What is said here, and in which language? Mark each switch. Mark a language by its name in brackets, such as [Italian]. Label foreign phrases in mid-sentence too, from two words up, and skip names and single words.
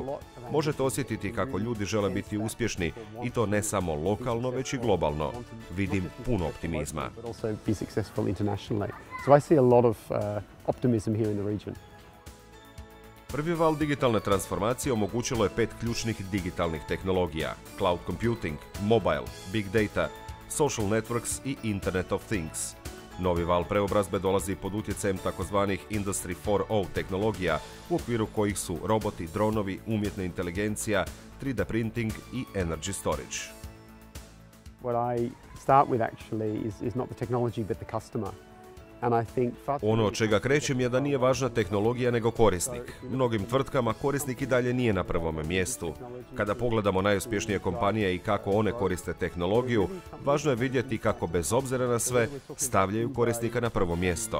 [Croatian] Možete osjetiti kako ljudi žele biti uspješni i to ne samo lokalno, već i globalno. Vidim puno optimizma. Prvi val digitalne transformacije omogućilo je 5 ključnih digitalnih tehnologija: [English] cloud computing, mobile, big data, social networks i Internet of Things. [Croatian] Novi val preobrazbe dolazi pod utjecajem takozvanih Industry 4.0 tehnologija, u okviru kojih su roboti, dronovi, umjetna inteligencija, [English] 3D printing i energy storage. What I start with actually is not the technology but the customer. [Croatian] Ono od čega krećem je da nije važna tehnologija nego korisnik. Mnogim tvrtkama korisnik i dalje nije na prvome mjestu. Kada pogledamo najuspješnije kompanije i kako one koriste tehnologiju, važno je vidjeti kako bez obzira na sve stavljaju korisnika na prvo mjesto.